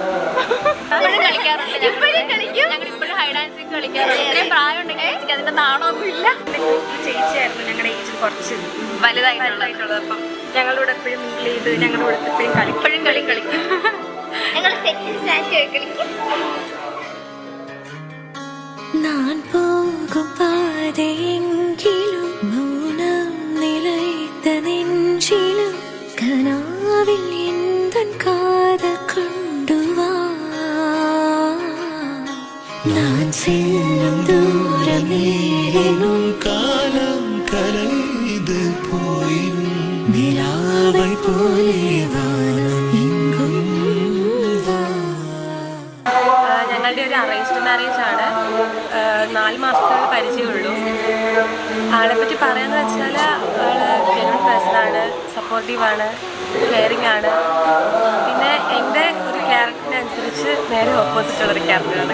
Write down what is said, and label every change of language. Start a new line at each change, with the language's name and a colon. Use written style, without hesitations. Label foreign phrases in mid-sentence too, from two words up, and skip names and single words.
Malayalam: ഞങ്ങൾ ഇപ്പോഴും
English: hide and seek
Malayalam: കളിക്കാറുണ്ട്. ഇത്രയും പ്രായം ഉണ്ടെങ്കിൽ ചേച്ചിക്ക് അതിന്റെ നാണമൊന്നും ഇല്ല. ചേച്ചിയായിരുന്നു ഞങ്ങളുടെ ഏജ് കുറച്ച് വലുതായിട്ടുള്ളത്. അപ്പം ഞങ്ങളോട് എപ്പോഴും മിങ്കിൾ ചെയ്ത് ഞങ്ങളോട് എപ്പോഴും കളിക്കും. ഞങ്ങൾ സെറ്റിൽ സാറ്റ് കളിക്കും.
Tamil: நான் போகும் பாதையெங்கிலும் மௌனம் நிலைத்த நெஞ்சிலும் கனாவில் எந்தன் காதல் கொண்டு வா. நான் செல்லும் தூரம் நேரினும் காலம் கரைந்து போயினும் நிலாவை போலே வானம் எங்கும் வா.
Malayalam: ഞങ്ങളുടെ ഒരു
English: arranged marriage
Malayalam: ആണ്. 4 മാസത്തോളം പരിചയമുള്ളൂ. ആളെപ്പറ്റി പറയാന്ന് വെച്ചാൽ ആള്
English: genuine person,
Malayalam: സപ്പോർട്ടീവാണ്, കെയറിങ് ആണ്. പിന്നെ എൻ്റെ ഒരു ക്യാരക്ടറിനനുസരിച്ച് നേരെ ഓപ്പോസിറ്റ് ഉള്ളൊരു ക്യാരക്ടറാണ്.